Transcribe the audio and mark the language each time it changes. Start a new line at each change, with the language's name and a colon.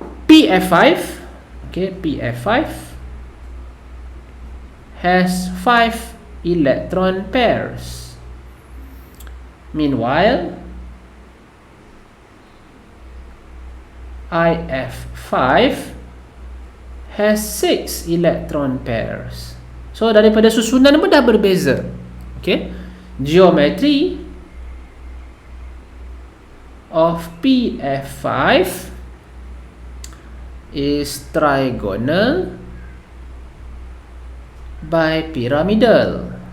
English: PF5, okey, PF5 has 5 electron pairs. Meanwhile, IF5 has 6 electron pairs.
Malay: So daripada susunan pun dah berbeza.
English: Okay, geometry of PF5 is trigonal bipyramidal.